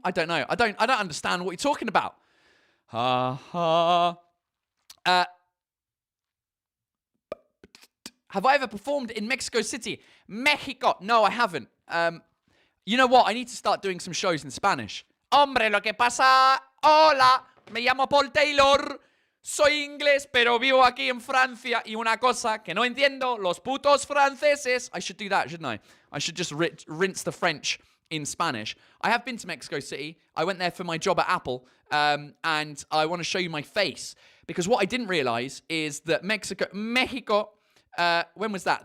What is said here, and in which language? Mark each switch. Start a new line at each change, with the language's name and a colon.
English: I don't know. I don't understand what you're talking about. Ha ha. Have I ever performed in Mexico City? Mexico. No, I haven't. You know what? I need to start doing some shows in Spanish.
Spanish: Hombre, lo que pasa. Hola, me llamo Paul Taylor. Soy inglés, pero vivo aquí en Francia. Y una cosa que no entiendo, los putos franceses.
English: I should do that, shouldn't I? I should just rinse the French in Spanish. I have been to Mexico City. I went there for my job at Apple. And I want to show you my face. Because what I didn't realize is that Mexico, when was that?